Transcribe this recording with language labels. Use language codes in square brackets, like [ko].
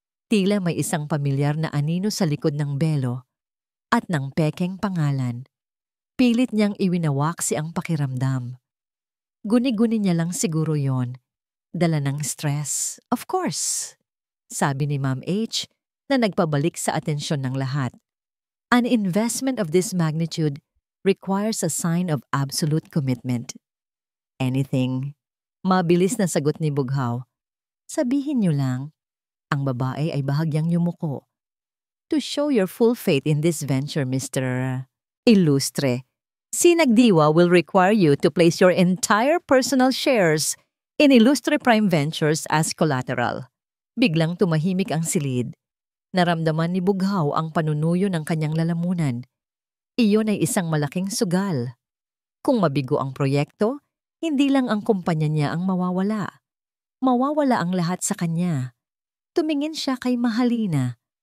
[tl] Tila may isang pamilyar na anino sa likod ng belo at ng pekeng pangalan. Pilit niyang iwinawaksi ang pakiramdam. Guni-guni niya lang siguro yon. Dala ng stress, [en] of course. [tl] Sabi ni Ma'am H na nagpabalik sa atensyon ng lahat. [en] An investment of this magnitude requires a sign of absolute commitment. Anything. [tl] Mabilis na sagot ni Bughaw. Sabihin niyo lang, ang babae ay bahagyang yumuko. [en] To show your full faith in this venture, Mr. Illustre, Sinagdiwa will require you to place your entire personal shares in Illustre Prime Ventures as collateral. [tl] Biglang tumahimik ang silid. Naramdaman ni Bughaw ang panunuyo ng kanyang lalamunan. Iyon ay isang malaking sugal. Kung mabigo ang proyekto, hindi lang ang kumpanya niya ang mawawala. Mawawala ang lahat sa kanya. Tumingin siya kay Mahalina.